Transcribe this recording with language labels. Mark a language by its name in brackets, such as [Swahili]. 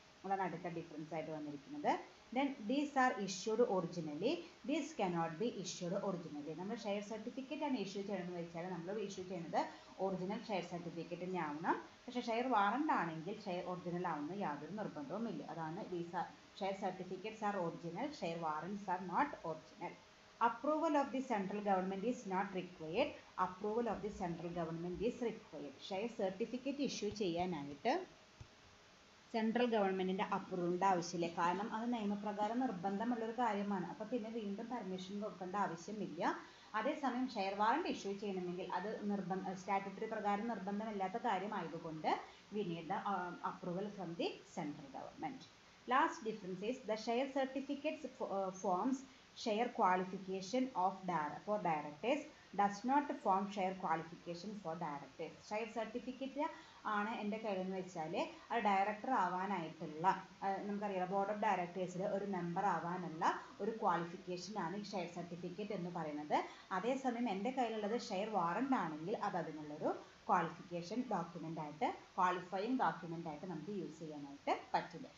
[Malayalam] അതാണ് അടുത്ത ഡിഫറൻസ് ആയിട്ട് വന്നിരിക്കുന്നത്. [English] Then these are issued originally, these cannot be issued originally. [Malayalam] നമ്മൾ ഷെയർ സർട്ടിഫിക്കറ്റ് ആണ് ഇഷ്യൂ ചെയ്യണമെന്ന് വെച്ചാൽ നമ്മൾ ഇഷ്യൂ ചെയ്യുന്നത് ഒറിജിനൽ ഷെയർ സർട്ടിഫിക്കറ്റ് തന്നെ ആവണം. പക്ഷേ ഷെയർ വാറണ്ട് ആണെങ്കിൽ ഷെയർ ഒറിജിനൽ ആവുന്ന യാതൊരു നിർബന്ധവുമില്ല. [English] അതാണ് these are share certificates are original, share warrants are not original. Approval of the central government is not required. Approval of the central government is required. [Malayalam] Share certificate issue ചെയ്യാനായിട്ട് central ഗവൺമെൻറ്റിൻ്റെ അപ്രൂവലിൻ്റെ ആവശ്യമില്ല. കാരണം അത് നിയമപ്രകാരം നിർബന്ധമുള്ളൊരു കാര്യമാണ്. അപ്പോൾ പിന്നെ വീണ്ടും പെർമിഷൻ കൊടുക്കേണ്ട ആവശ്യമില്ല. അതേസമയം ഷെയർ വാറണ്ട് ഇഷ്യൂ ചെയ്യണമെങ്കിൽ അത് സ്റ്റാറ്റ്യൂട്ടറി പ്രകാരം നിർബന്ധമില്ലാത്ത കാര്യമായതുകൊണ്ട് [English] we need the approval from the central government. Last difference is the share certificates forms share qualification of for directors, does not form share qualification for directors. [Malayalam] Share certificate ആണ് എൻ്റെ കയ്യിലെന്ന് വെച്ചാൽ അത് director ആവാനായിട്ടുള്ള, നമുക്കറിയാം board of ഡയറക്ടേഴ്സിൽ ഒരു member ആവാനുള്ള ഒരു ക്വാളിഫിക്കേഷനാണ് ഈ share certificate എന്ന് പറയുന്നത്. അതേസമയം എൻ്റെ കയ്യിലുള്ളത് ഷെയർ വാറണ്ട് ആണെങ്കിൽ അത് അതിനുള്ളൊരു ക്വാളിഫിക്കേഷൻ ഡോക്യുമെൻ്റ് ആയിട്ട്, ക്വാളിഫയിങ് ഡോക്യുമെൻ്റ് ആയിട്ട് നമുക്ക് യൂസ് ചെയ്യാനായിട്ട് പറ്റില്ല.